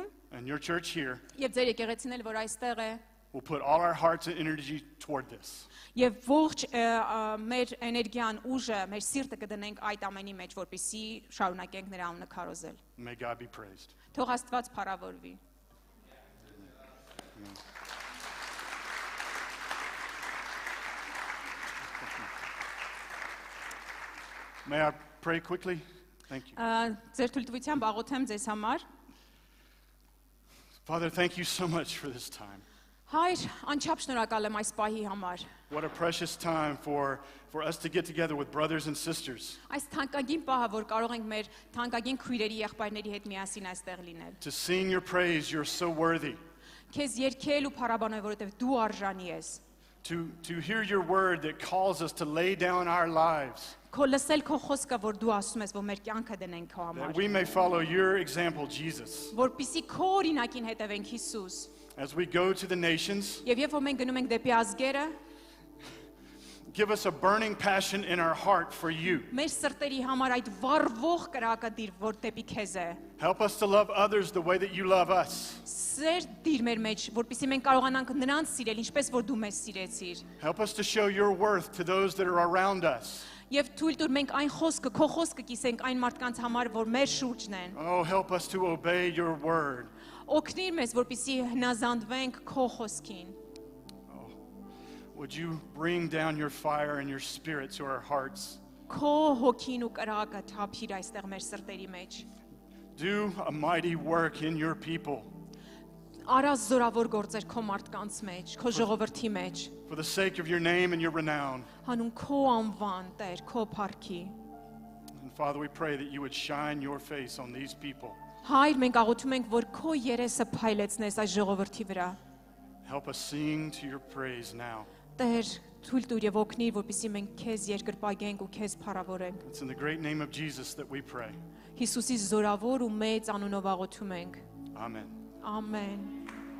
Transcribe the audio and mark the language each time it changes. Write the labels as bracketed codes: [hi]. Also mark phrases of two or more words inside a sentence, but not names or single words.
[en] and your church here [hy] եւ ձեր եկեղեցին էլ, որ այստեղ է, [en] will put all our hearts and energy toward this. [hy] եւ ողջ մեր էներգիան, ուժը, մեր սիրտը կդնենք այդ ամենի մեջ, որպեսզի շարունակենք նրա անունը քարոզել։ [en] May God be praised. [hy] Թող Աստված փառավորվի։ [en] May I pray quickly? Thank you. [hy] Ձեր թույլտվությամբ աղոթեմ ձեզ համար։ [en] Father, thank you so much for this time. [hy] Հայր, անչափ շնորհակալ եմ այս պահի համար։ [en] What a precious time for us to get together with brothers and sisters, [hy] Այս թանկագին պահը, որ կարող ենք մեր թանկագին քույրերի, եղբայրների հետ միասին այստեղ լինել։ [en] to sing your praise. You're so worthy. [hy] Քեզ երգել ու փառաբանել, որովհետև դու արժանի ես։ [en] To hear your word that calls us to lay down our lives, [hy] Քո լսել քո խոսքը, որ դու ասում ես, որ մեր կյանքը դնենք քո [en] that [hy] համար։ [en] we may follow your example, Jesus. [hy] Որպիսի քո օրինակին հետևենք Հիսուս։ [en] As we go to the nations, [hy] Եվ երբ որ մենք գնում ենք դեպի ազգերը, [en] give us a burning passion in our heart for you. [hy] մեր սրտերի համար այդ վառվող կրակը դիր, որ դեպի քեզ է։ [en] Help us to love others the way that you love us. [hy] Սեր դիր մեր մեջ, որպիսի մենք կարողանանք նրանց սիրել, ինչպես որ դու մեզ սիրեցիր։ [en] Help us to show your worth to those that are around us. [hy] Եվ թույլ տուր մենք այն խոսքը, քո խոսքը կիսենք այն մարդկանց համար, որ մեր շուրջն են։ [en] Oh, help us to obey your word. [hy] Օգնիր մեզ, որպիսի հնազանդվենք քո խոսքին։ [en] Would you bring down your fire and your spirit to our hearts? [hy] Քո հոգին ու կրակը թափիր այստեղ մեր սրտերի մեջ։ [en] Do a mighty work in your people [hy] Արա զորավոր գործեր քո մարդկանց մեջ, քո ժողովրդի մեջ։ [en] for the sake of your name and your renown. [hy] Հանուն քո անվան, Տեր, քո փառքի։ [en] And Father, we pray that you would shine your face on these people. [hy] Հայր, մենք աղոթում ենք, որ քո երեսը փայլեցնես այս ժողովրդի վրա։ [en] Help us sing to your praise now. [hy] Տեր, թույլ տուր եւ օգնիր, որպեսզի մենք քեզ երկրպագենք ու քեզ փառավորենք։ [en] It's in the great name of Jesus that we pray. [hy] Հիսուսի զորավոր ու մեծ անունով աղոթում ենք։ [en] Amen. [hy] Ամեն։